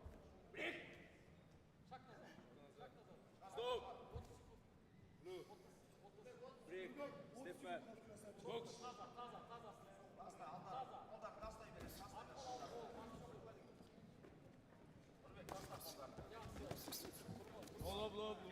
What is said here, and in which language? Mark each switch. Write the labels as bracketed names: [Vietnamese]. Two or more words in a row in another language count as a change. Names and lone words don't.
[English] Break. [Russian] Шаг назад, шаг назад. [English] Stop. [Russian] 30 секунд. [English] Blue. 30. Break. Step back. Box. [Kazakh] Таза, таза, таза. [English] Blow, blow, blow.